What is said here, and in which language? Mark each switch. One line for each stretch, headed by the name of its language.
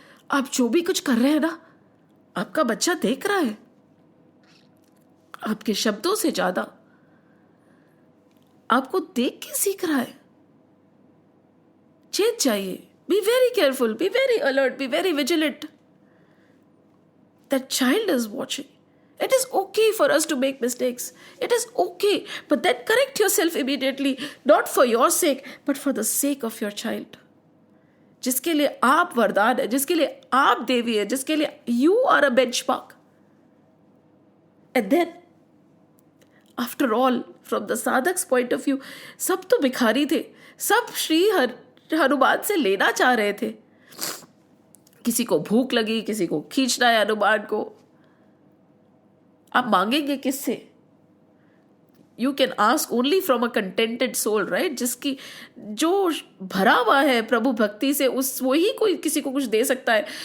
Hindi: आप जो भी कुछ कर रहे हैं ना, आपका बच्चा देख रहा है। आपके शब्दों से ज्यादा आपको देख के सीख रहा है। चेत जाइए,
English: Be very careful, be very alert, be very vigilant. That child is watching. It is okay for us to make mistakes. It is okay. But then correct yourself immediately. Not for your sake, but for the sake of your child.
Hindi: जिसके लिए आप वरदान है, जिसके लिए आप देवी है, जिसके लिए
English: you are a benchmark. And then, after all, from the sadhak's point of view,
Hindi: सब तो भिखारी थे. सब श्री हनुमान से लेना चाह रहे थे. किसी को भूख लगी, किसी को खींचना है हनुमान को. आप मांगेंगे किससे?
English: You can ask only from a contented soul, right?
Hindi: जिसकी जो भरा हुआ है प्रभु भक्ति से, उस वही कोई किसी को कुछ दे सकता है.